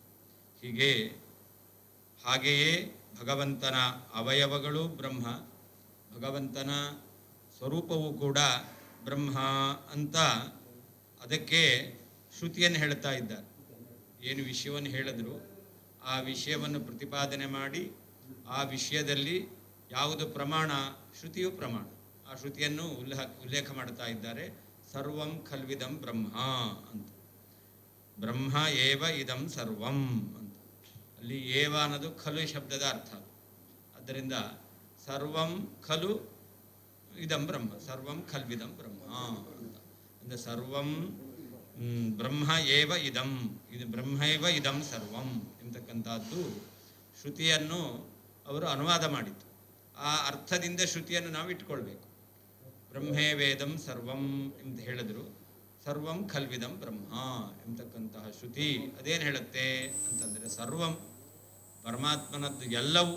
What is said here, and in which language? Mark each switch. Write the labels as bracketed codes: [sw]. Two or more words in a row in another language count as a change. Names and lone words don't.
[kn] ಹಾಗೆಯೇ ಭಗವಂತನ ಅವಯವಗಳು ಬ್ರಹ್ಮ, ಭಗವಂತನ ಸ್ವರೂಪವೂ ಕೂಡ ಬ್ರಹ್ಮ ಅಂತ ಅದಕ್ಕೆ ಶ್ರುತಿಯನ್ನು ಹೇಳ್ತಾ ಇದ್ದಾರೆ. ಏನು ವಿಷಯವನ್ನು ಹೇಳಿದ್ರು ಆ ವಿಷಯವನ್ನು ಪ್ರತಿಪಾದನೆ ಮಾಡಿ ಆ ವಿಷಯದಲ್ಲಿ ಯಾವುದು ಪ್ರಮಾಣ, ಶ್ರುತಿಯು ಪ್ರಮಾಣ, ಆ ಶ್ರುತಿಯನ್ನು ಉಲ್ಲೇಖ ಮಾಡ್ತಾ ಇದ್ದಾರೆ. [sa] ಸರ್ವಂ ಖಲ್ವಿದಂ ಬ್ರಹ್ಮ ಅಂತ. ಬ್ರಹ್ಮ ಏವ ಇದಂ ಸರ್ವಂ ಅಂತ. [kn] ಅಲ್ಲಿ ಏವ ಅನ್ನೋದು ಖಲು ಶಬ್ದದ ಅರ್ಥ. ಆದ್ದರಿಂದ [sa] ಸರ್ವಂ ಖಲು ಇದಂ ಬ್ರಹ್ಮ, ಸರ್ವಂ ಖಲ್ವಿದಂ ಬ್ರಹ್ಮ [kn] ಅಂತ. ಅಂದರೆ [sa] ಸರ್ವಂ ಬ್ರಹ್ಮ ಏವ ಇದಂ, [kn] ಇದು [sa] ಬ್ರಹ್ಮೈವ ಇದಂ ಸರ್ವಂ [kn] ಎಂತಕ್ಕಂಥದ್ದು ಶ್ರುತಿಯನ್ನು ಅವರು ಅನುವಾದ ಮಾಡಿತು. ಆ ಅರ್ಥದಿಂದ ಶ್ರುತಿಯನ್ನು ನಾವು ಇಟ್ಕೊಳ್ಬೇಕು. [sa] ಬ್ರಹ್ಮೇ ವೇದಂ ಸರ್ವಂ [kn] ಅಂತ ಹೇಳಿದ್ರು, [sa] ಸರ್ವಂ ಖಲ್ವಿದಂ ಬ್ರಹ್ಮ [kn] ಎಂತಕ್ಕಂತಹ ಶ್ರುತಿ ಅದೇನು ಹೇಳುತ್ತೆ ಅಂತಂದರೆ ಸರ್ವಂ ಪರಮಾತ್ಮನದ್ದು ಎಲ್ಲವೂ.